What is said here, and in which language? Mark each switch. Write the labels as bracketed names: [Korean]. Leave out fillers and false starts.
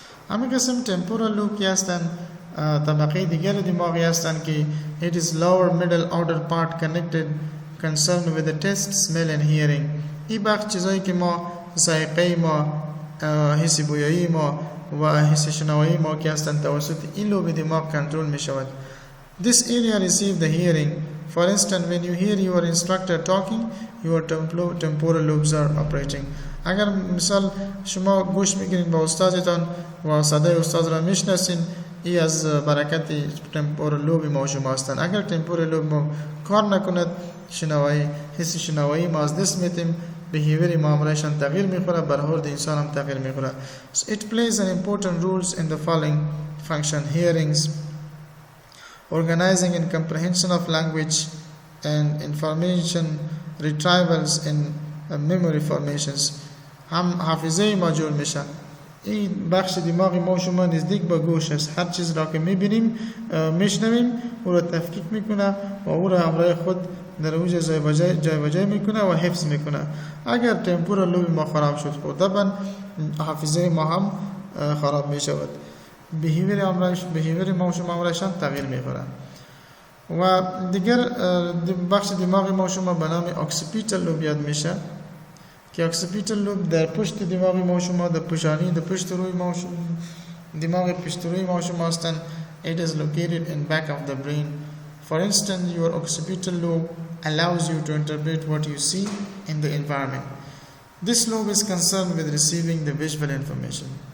[Persian] همین قسم [English] temporal lobe که [Persian] هستن طبقه دیگر دماغی هستن که [English] it is lower middle outer part connected concerned with the taste, smell and hearing. [Persian] این بخش چیزایی که ما ذائقه ما، حس بویایی ما و حس شنوایی ما که هستن توسط این لوب دماغ کنترل می شود. [English] This area receive the hearing. For instance, when you hear your instructor talking, your temporal lobes are operating. [Persian] اگر مثال شما گوش میگیرین با استادتان و صدای استاد را میشناسین، ای از برکت temporal لوب ما شما هستند. اگر temporal لوب ما کار نکند، شنوایی، حس شنوایی ما از دست میتیم، behavior معاملهشان تغییر میخوره، برخورد انسان هم تغییر میخوره. [English] So it plays an important roles in the following function: hearings, organizing and comprehension of language and information retrievals and memory formations. [Persian] هم حافظه ما جور میشه. این بخش دماغ ما شما نزدیک به گوش است. هر چیز را که میبینیم، میشنویم، او را تفکیک میکنه و او را همراه خود در اوج جای به جای میکنه و حفظ میکنه. اگر temporal لوب ما خراب شد، طبعا حافظه ما هم خراب میشود، behavior ما شما همراهشان تغییر میخوره. و دیگر بخش دماغ ما شما به نام occipital لوب یاد میشه که occipital لوب در پشت دماغ ما شما، در پشانی، در پشت روی ما شما، دماغ پشت روی ما شما هستن. [English] It is located in back of the brain. For instance, your occipital lobe allows you to interpret what you see in the environment. This lobe is concerned with receiving the visual information.